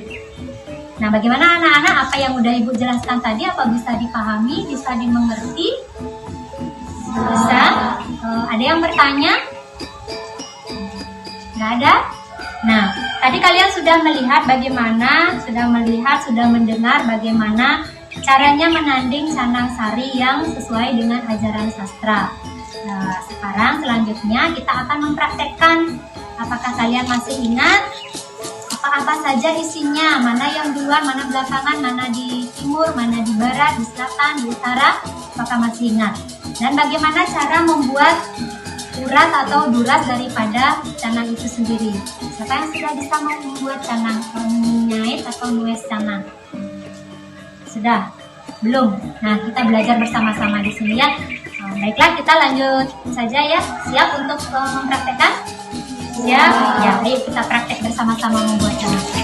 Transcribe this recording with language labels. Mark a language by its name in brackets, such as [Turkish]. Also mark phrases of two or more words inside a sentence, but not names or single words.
[Indonesian] Nah, bagaimana anak-anak, apa yang udah ibu jelaskan tadi, apa bisa dipahami, bisa dimengerti? Bisa? Ada yang bertanya? Nggak ada? Nah, tadi kalian sudah melihat bagaimana, sudah mendengar bagaimana caranya menanding canang sari yang sesuai dengan ajaran sastra. Nah, sekarang selanjutnya kita akan mempraktekkan. Apakah kalian masih ingat apa saja isinya, mana yang duluan, mana belakangan, mana di timur, mana di barat, di selatan, di utara? Apakah masih ingat? Dan bagaimana cara membuat urat atau duras daripada canang itu sendiri? Siapa yang sudah bisa membuat canang, menyait atau nues canang? Sudah? Belum? Nah, kita belajar bersama-sama di sini ya. Baiklah, kita lanjut saja ya. Siap untuk mempraktekkan? Siap? Ya, ayo kita praktek bersama-sama membuat canang.